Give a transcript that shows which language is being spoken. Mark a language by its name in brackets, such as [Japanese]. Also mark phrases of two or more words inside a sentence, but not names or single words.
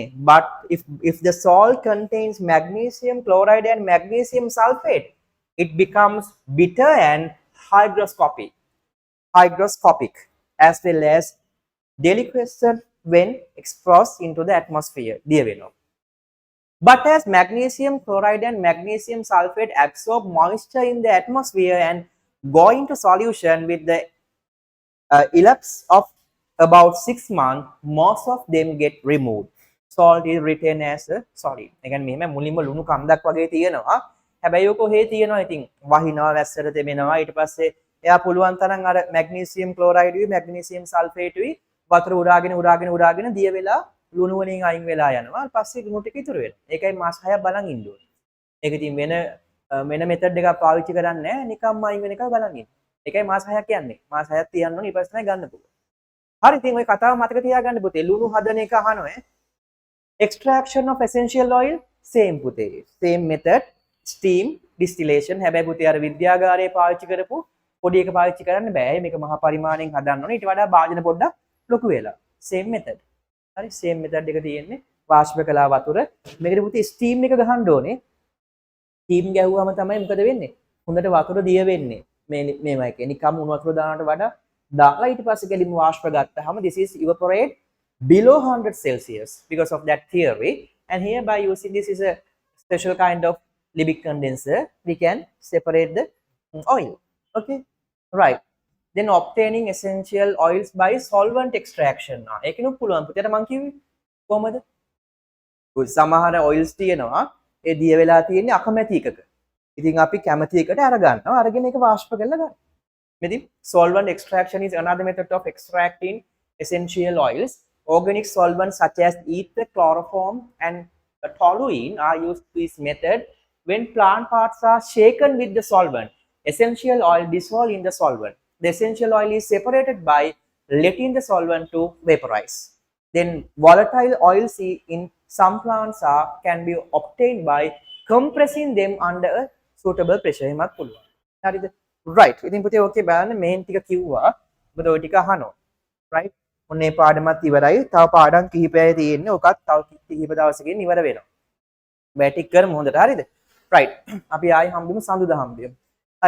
[English] But if the salt contains magnesium chloride and magnesium sulfate, it becomes bitter and hygroscopic as well as deliquescent when exposed into the atmosphere. [Sinhala] දිය වෙනවා. [English] But as magnesium chloride and magnesium sulfate absorb moisture in the atmosphere and go into solution with the elapse of about 6 months, most of them get removed. Salt is retained as a solid. [Sinhala] ඒ කියන්නේ මෙහෙම මුලින්ම ලුණු කන්දක් වගේ තියෙනවා. හැබැයි ඔක කොහේ තියෙනවා ඉතින් වහිනවා වැස්සට තෙමෙනවා. ඊට පස්සේ එයා පුළුවන් තරම් අර [English] magnesium chloride [Sinhala] උයි [English] magnesium sulfate [Sinhala] උයි වතුර උරාගෙන දිය වෙලා ලුණු වලින් අයින් වෙලා යනවා. ඊට පස්සේ ලුණු ටික ඉතුරු වෙනවා. ඒකයි මාස 6ක් බලන් ඉන්න ඕනේ. ඒක ඉතින් වෙන මෙතඩ් එකක් පාවිච්චි කරන්නේ නැහැ. නිකම්ම අයින් වෙන එක බලන් ඉන්න. ඒකයි මාස 6ක් කියන්නේ. මාස 6ක් තියන්න ඕනේ. ඊට පස්සේ තමයි ගන්න පුළුවන්. හරි ඉතින් ওই කතාව මතක තියාගන්න පුතේ. ලුණු හදන එක අහනවා ඈ. [English] Extraction of essential oil same පුතේ. Same method. Steam distillation. [Sinhala] හැබැයි පුතේ අර විද්‍යාගාරයේ පාවිච්චි කරපු පොඩි එක පාවිච්චි කරන්න බෑ. මේක මහා පරිමාණයෙන් හදන්න ඕනේ. ඊට වඩා භාජන පොඩ්ඩක් ලොකු වෙලා. [English] Same method. [Sinhala] හරි [English] same method [Sinhala] එක තියෙන්නේ. වාෂ්ප කළා වතුර. මේකට පුතේ steam එක ගහන්න ඕනේ. steam ගැහුවම තමයි මොකද වෙන්නේ? හොඳට වතුර දිය වෙන්නේ. මේවා එක. නිකම් උණු වතුර දානට වඩා දාලා ඊට පස්සේ ගැලිම වාෂ්ප ගත්තාම [English] this is evaporate below 100 Celsius because of that theory. And here by using this is a special kind of Liebig condenser, we can separate the oil. Okay, right. Then obtaining essential oils by solvent extraction. [Sinhala] ඒකිනුත් පුළුවන් පුතේට මං කිව්වේ කොහමද? සමහර oils තියෙනවා ඒ දිය වෙලා තියෙන්නේ අකමැති එකක. ඉතින් අපි කැමති එකට අරගන්නවා. අරගෙන ඒක වාෂ්ප කරලා ගන්න. [English] මෙතින් solvent extraction is another method of extracting essential oils. Organic solvents such as ether, chloroform and toluene are used in this method when plant parts are shaken with the solvent. Essential oil dissolved in the solvent. The essential oil is separated by letting the solvent to vaporize. Then volatile oils in some plants can be obtained by compressing them under a suitable pressure. [Sinhala] එමත් පුළුවන්. හරිද? Right. ඉතින් පුතේ ඕකේ බලන්න මේන් ටික කිව්වා. මොකද ওই ටික අහනවා. Right? ඔන්නේ පාඩමත් ඉවරයි. තව පාඩම් කිහිපයයි තියෙන්නේ. ඔකත් තව කිහිප දවසකින් ඉවර වෙනවා. බෑටික් කරමු හොඳට. හරිද? Right. අපි ආයි හම්බෙමු සඳුදා හම්බෙමු. හරිද?